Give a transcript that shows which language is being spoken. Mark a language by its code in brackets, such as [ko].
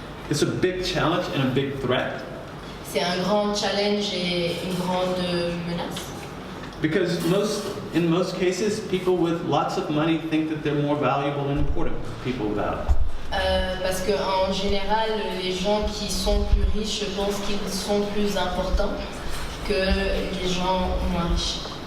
[en] It's a big challenge and a big threat. [fr] C'est un grand challenge et une grande menace. [en] Because in most cases, people with lots of money think that they're more valuable and important than people without. [fr] Parce qu'en général, les gens qui sont plus riches pensent qu'ils sont plus importants que les gens moins riches.